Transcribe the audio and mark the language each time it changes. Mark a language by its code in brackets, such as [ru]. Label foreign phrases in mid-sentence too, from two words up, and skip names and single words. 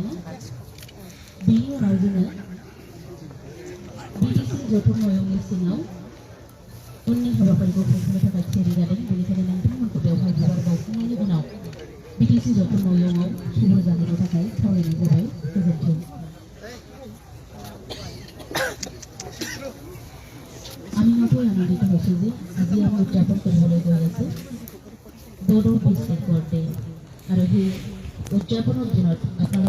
[brx] बेनि उनाव जोङो BTC जथुम मावमिननि सिङाव उननि हाबाफारिखौ खुंफुंनो थाखाय थियारि जादों। बेनिखायनो नोंथांमोनखौ बेवहाय बिबार बावखांनायनि उनाव BTC जथुम मावमिनाव थुबुर जाहैनो थाखाय खावलायनाय जाबाय। गोजोन्थों। [as] আমি নতুন আনন্দিত হয়েছি যে আজি আমি উদযাপন কৰিবলৈ গৈ আছো বড়ো বিশ্ব কোৰ্টে আৰু সেই উদযাপনৰ দিনত